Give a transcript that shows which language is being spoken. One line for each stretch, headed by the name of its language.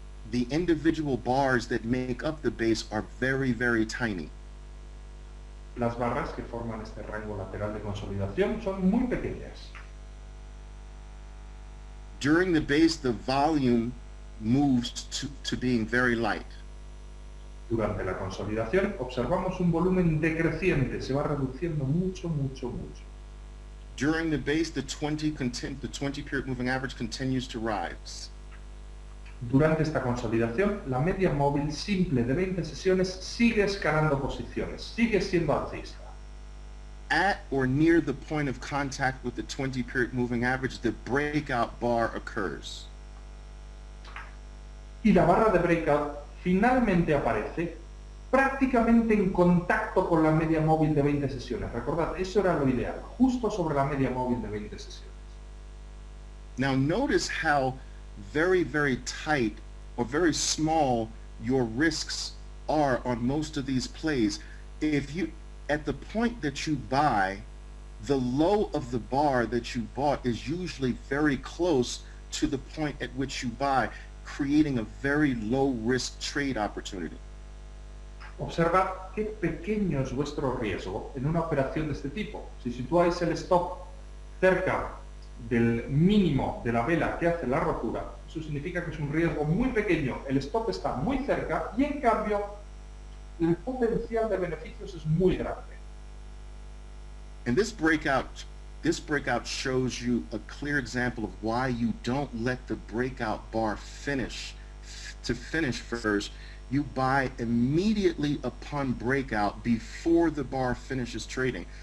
English: The individual bars that make up the base are very, very tiny.
Spanish: Las barras que forman este rango lateral de consolidación son muy pequeñas.
English: During the base, the volume moves to being very light.
Spanish: Durante la consolidación observamos un volumen decreciente, se va reduciendo mucho, mucho, mucho.
English: During the base, the 20-period moving average continues to rise.
Spanish: Durante esta consolidación, la media móvil simple de 20 sesiones sigue escalando posiciones, sigue siendo alcista.
English: At or near the point of contact with the 20-period moving average, the breakout bar occurs.
Spanish: Y la barra de breakout finalmente aparece prácticamente en contacto con la media móvil de 20 sesiones. Recordad, eso era lo ideal, justo sobre la media móvil de 20 sesiones.
English: Now notice how very, very tight or very small your risks are on most of these plays. If you, at the point that you buy, the low of the bar that you bought is usually very close to the point at which you buy, creating a very low risk trade opportunity.
Spanish: Observad qué pequeño es vuestro riesgo en una operación de este tipo. Si situáis el stop cerca del mínimo de la vela que hace la rotura, eso significa que es un riesgo muy pequeño, el stop está muy cerca y en cambio el potencial de beneficios es muy grande.
English: And this breakout shows you a clear example of why you don't let the breakout bar finish. To finish first, you buy immediately upon breakout before the bar finishes trading.